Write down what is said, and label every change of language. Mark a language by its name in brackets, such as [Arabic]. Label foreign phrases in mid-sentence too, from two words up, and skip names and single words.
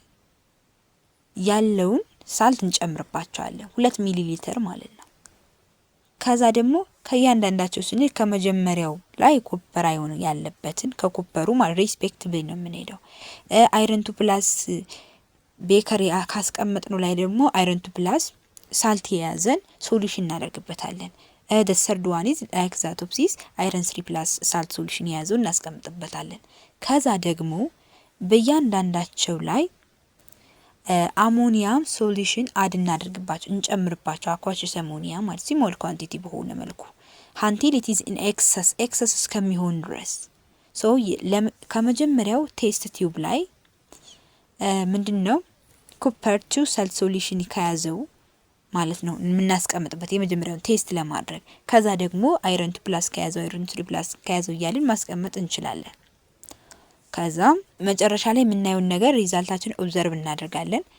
[Amharic] ያለውን ሳልት እንጨምርባቸዋለን፣ 2 ሚሊ ሊትር ማለት ነው። ከዛ ደግሞ ከእያንዳንዳቸው ስንል ከመጀመሪያው ላይ ኮፐር አዮን ያለበትን ከኮፐሩ ማለት ሪስፔክቲቭሊ ነው የምንሄደው። አይረን 2+ ቤከሪ ካስቀመጥነው ላይ ደግሞ አይረን 2+ ሳልት የያዘን ሶሉሽን እናደርግበታለን። [English] the third one is like that of this [Amharic] አይረን 3+ [English] salt solution [Amharic] የያዘው እናስቀምጥበታለን። ከዛ ደግሞ በእያንዳንዳቸው ላይ አሞኒያም ሶሉሽን አድ እናደርግባቸው እንጨምርባቸው አኳሽስ አሞኒያ ማለት [English] small quantity [Amharic] በሆነ መልኩ [English] until it is in excess [Amharic] እስከሚሆን ድረስ። ሶ ከመጀመሪያው [English] test tube [Amharic] ላይ ምንድነው ኩፐር 2 [English] salt solution [Amharic] ከያዘው ማለት ነው የምናስቀምጥበት የመጀመሪያውን ቴስት ለማድረግ። ከዛ ደግሞ አይረን 2+ ከያዘው አይረን 3+ ከያዘው እያልን ማስቀመጥ እንችላለን። ከዛ መጨረሻ ላይ የምናየውን ነገር ሪዛልታችን ኦብዘርቭ እናደርጋለን።